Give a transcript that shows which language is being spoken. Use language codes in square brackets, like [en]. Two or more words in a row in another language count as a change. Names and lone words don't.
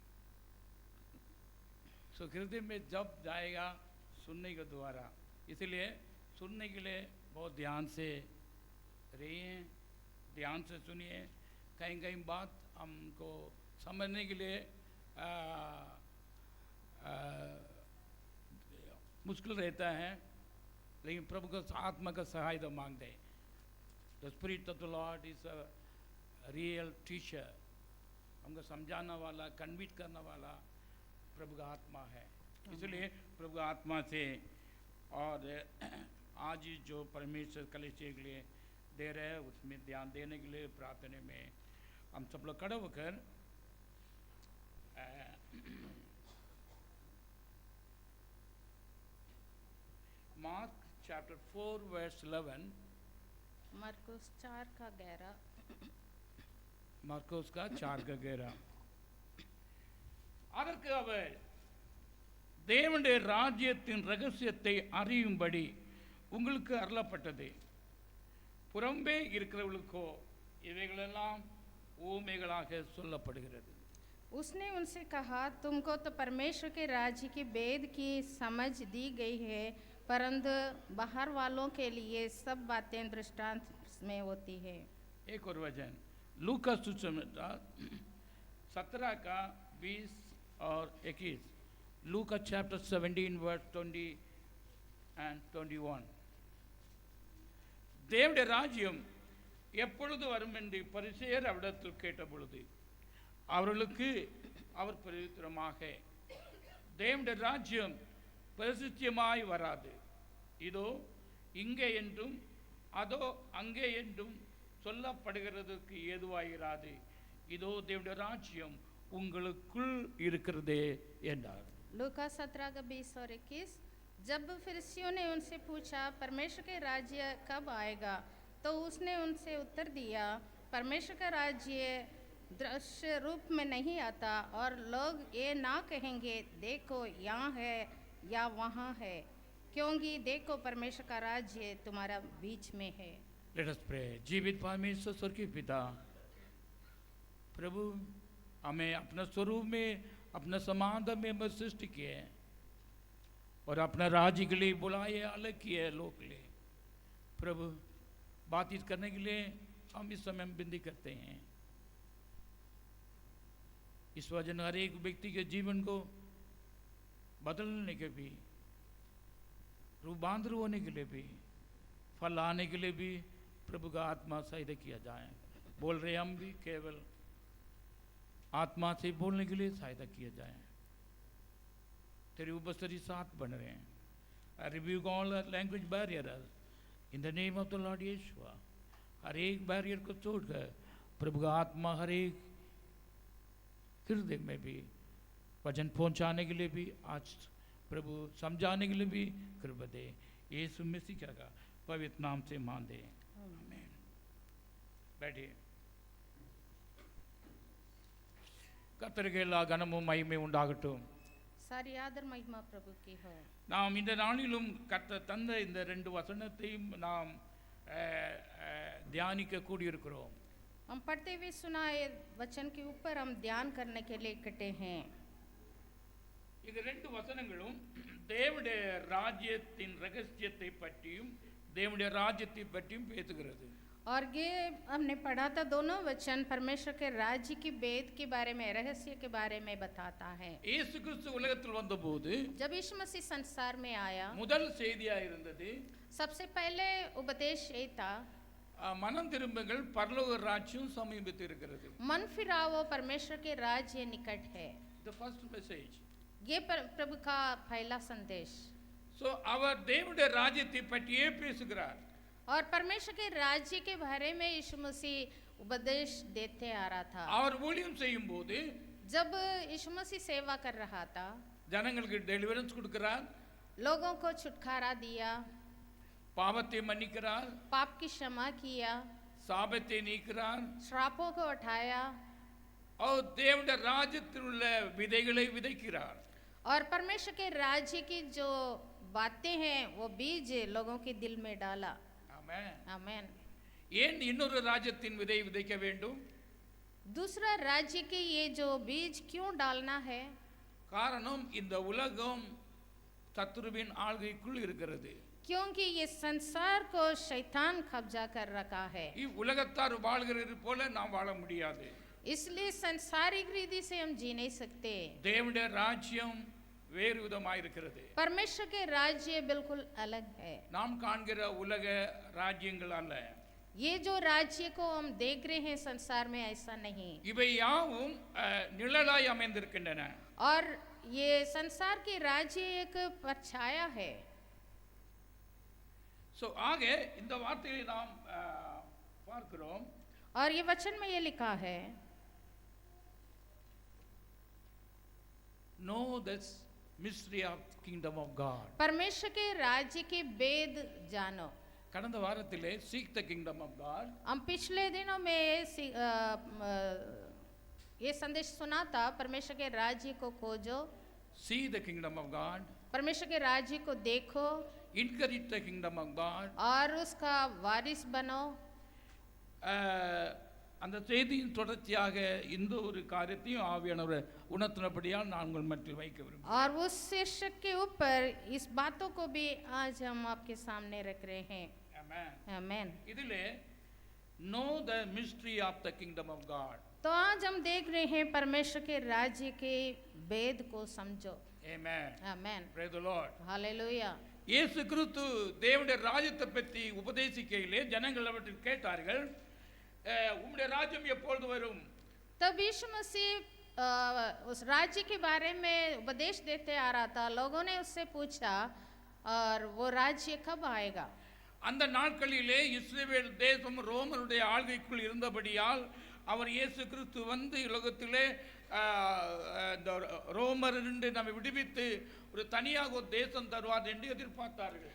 [hi] सो हृदय में जब जाएगा सुनने के द्वारा, इसलिए सुनने के लिए बहुत ध्यान से रहिए, ध्यान से सुनिए। कहीं कहीं बात हमको समझने के लिए मुश्किल रहता है, लेकिन प्रभु का आत्मा का सहायता मांगते हैं। [en] The Spirit of the Lord is a real teacher. [hi] हमको समझाने वाला, कन्विट करने वाला प्रभु का आत्मा है। इसलिए प्रभु का आत्मा से और आज जो परमेश्वर कलीसिया के लिए दे रहे हैं उसमें ध्यान देने के लिए प्रार्थना में हम सब लोग खड़े होकर मार्क [en] chapter 4 verse 11. [hi] मरकुस 4 का 11। मार्कोस का 4 का 11। [ta] அதற்கு அவர் தேவனுடைய ராஜ்யத்தின் ரகசியத்தை அறியும்படி உங்களுக்கு அருளப்பட்டது, புறம்பே இருக்கிறவர்களுக்கோ இவைகளெல்லாம் ஊமைகளாக சொல்லப்படுகிறது। [hi] उसने उनसे कहा, तुमको तो परमेश्वर के राज्य के वेद की समझ दी गई है, परंतु बाहर वालों के लिए सब बातें दृष्टांत में होती है। एक और वचन लूका सुसमाचार 17 का 20 और 21। लूका [en] chapter 17 verse 20 and 21. [ta] தேவனுடைய ராஜ்யம் எப்பொழுது வரும் என்று பரிசேயர் அவரிடத்தில் கேட்டபொழுது அவர்களுக்கு அவர் பிரதித்திரமாக, தேவனுடைய ராஜ்யம் பிரசித்தியமாய் வராது, இதோ இங்கே என்றும் அதோ அங்கே என்றும் சொல்லப்படுகிறதுக்கு ஏதுவாயிராது, இதோ தேவனுடைய ராஜ்யம் உங்களுக்குள் இருக்கிறதே என்றார்। [hi] लूका 17 का 20 और 21। जब फरीसियों ने उनसे पूछा, परमेश्वर के राज्य कब आएगा, तो उसने उनसे उत्तर दिया, परमेश्वर का राज्य दृश्य रूप में नहीं आता, और लोग ये ना कहेंगे देखो यहाँ है या वहाँ है, क्योंकि देखो परमेश्वर का राज्य तुम्हारा बीच में है। [en] Let us pray। [hi] जीवित परमेश्वर स्वर्गीय पिता, प्रभु हमें अपना स्वरूप में, अपना समानता में सृष्टि किए और अपना राज्य के लिए बुलाए, अलग किए लोग के लिए। प्रभु बातचीत करने के लिए हम इस समय विनती करते हैं। इस वजन हर एक व्यक्ति के जीवन को बदलने के भी, रूपांतर होने के लिए भी, फल आने के लिए भी प्रभु का आत्मा सहायता किया जाए। बोल रहे हम भी केवल आत्मा से बोलने के लिए सहायता किया जाए। तेरी उपस्थिति साथ बन रहे हैं। [en] I rebuke all language barriers in the name of the Lord Yeshua। [hi] हर एक बैरियर को तोड़कर प्रभु का आत्मा हर एक हृदय में भी वचन पहुंचाने के लिए भी, आज प्रभु समझाने के लिए भी कृपा दे। यीशु मसीह का पवित्र नाम से मान दे, आमीन। बैठिए। [ta] கர்த்தருக்கு எல்லா கனமும் மகிமை உண்டாகட்டும்। [hi] सारी आदर महिमा प्रभु की हो। [ta] நாம் இந்த நாளிலும் கர்த்தர் தந்த இந்த 2 வசனத்தையும் நாம் தியானிக்க கூடியிருக்கிறோம்। [hi] हम पढ़ते हुए सुनाए वचन के ऊपर हम ध्यान करने के लिए इकट्ठे हैं। [ta] இந்த 2 வசனங்களும் தேவனுடைய ராஜ்யத்தின் ரகசியத்தை பற்றியும் தேவனுடைய ராஜ்யத்தை பற்றியும் பேசுகிறது। [hi] और ये हमने पढ़ा था, दोनों वचन परमेश्वर के राज्य की वेद के बारे में, रहस्य के बारे में बताता है। [ta] இயேசு கிறிஸ்து உலகத்தில் வந்தபோது [hi] जब यीशु मसीह संसार में आया, [ta] முதல் செய்தியா இருந்தது [hi] सबसे पहले उपदेश ये था, [ta] மனம் திரும்புங்கள், பரலோக ராஜ்யம் சமீபத்தில் இருக்கிறது। [hi] मन फिराओ, परमेश्वर के राज्य निकट है। [en] The first message. [hi] ये प्रभु का पहला संदेश। [ta] ஸோ அவர் தேவனுடைய ராஜ்யத்தை பற்றியே பேசுகிறார். [hi] और परमेश्वर के राज्य के बारे में यीशु मसीह उपदेश देते आ रहा था. [ta] அவர் ஊழியம் செய்யும் போது [hi] जब यीशु मसीह सेवा कर रहा था, [ta] ஜனங்களுக்கு டெலிவரன்ஸ் கொடுக்கிறார், [hi] लोगों को छुटकारा दिया, [ta] பாவத்தை மன்னிக்கிறார், [hi] पाप की क्षमा किया, [ta] சாபத்தை நீக்கிறார், [hi] श्रापों को उठाया [ta] அவர் தேவனுடைய ராஜ்யத்தில் உள்ள விதைகளை விதைக்கிறார். [hi] और परमेश्वर के राज्य की जो बातें हैं वो बीज लोगों के दिल में डाला. [ta] ஆமென். [hi] आमेन. [ta] ஏன் இன்னொரு ராஜ்யத்தின் விதை விதைக்க வேண்டும்? [hi] दूसरा राज्य के ये जो बीज क्यों डालना है? [ta] காரணம் இந்த உலகம் சத்துருவின் ஆள்கைக்குள் இருக்கிறது. [hi] क्योंकि ये संसार को शैतान कब्जा कर रखा है. [ta] உலகத்தார் வாழ்கிறது போல நாம் வாழ முடியாது. [hi] इसलिए संसारिक रीति से हम जी नहीं सकते. [ta] தேவனுடைய ராஜ்யம் வேறு விதமாக இருக்கிறது. [hi] परमेश्वर के राज्य बिल्कुल अलग है. [ta] நாம் காண்கிற உலக ராஜ்யங்கள் அல்ல. [hi] ये जो राज्य को हम देख रहे हैं संसार में ऐसा नहीं. [ta] இவை யாவும் நிழலாய் அமைந்திருக்கின்றன. [hi] और ये संसार के राज्य एक परछाया है. [ta] சோ ஆக இந்த வார்த்தையை நாம் பார்க்கிறோம். [hi] और ये वचन में ये लिखा है, [en] know this mystery of kingdom of God. [hi] परमेश्वर के राज्य के भेद जानो. [ta] கடந்த வாரத்திலே [en] seek the kingdom of God. [hi] हम पिछले दिनों में ये संदेश सुना था, परमेश्वर के राज्य को खोजो, [en] see the kingdom of God. [hi] परमेश्वर के राज्य को देखो [en] encourage the kingdom of God. [hi] और उसका वारिस बनो. [ta] அந்த செய்தியின் தொடர்ச்சியாக இந்த ஒரு காரியத்தையும் ஆவியானவர் உணர்த்தினபடியால் நான் உங்கள் மத்தியில் வைக்க விரும்புகிறேன். [hi] और उस शीर्षक के ऊपर इस बातों को भी आज हम आपके सामने रख रहे हैं. आमेन. [en] இதிலே know the mystery of the kingdom of God. [hi] तो आज हम देख रहे हैं परमेश्वर के राज्य के भेद को समझो. [en] Amen. [hi] आमेन. [en] Praise the Lord. [hi] हालेलुया. [ta] இயேசு கிறிஸ்து தேவனுடைய ராஜ்யத்தை பற்றி உபதேசிக்கையிலே ஜனங்கள் அவற்றில் கேட்டார்கள், உம்முடைய ராஜ்யம் எப்பொழுது வரும்? [hi] तब यीशु मसीह उस राज्य के बारे में उपदेश देते आ रहा था. लोगों ने उससे पूछा और वो राज्य कब आएगा? [ta] அந்த நாட்களிலே இஸ்ரவேல் தேசம் ரோமருடைய ஆள்கைக்குள் இருந்தபடியால் அவர் இயேசு கிறிஸ்து வந்து உலகத்திலே இந்த ரோமரிலிருந்து நம்மை விடுவித்து ஒரு தனியாக ஒரு தேசம் தருவார் என்று எதிர்பார்த்தார்கள்.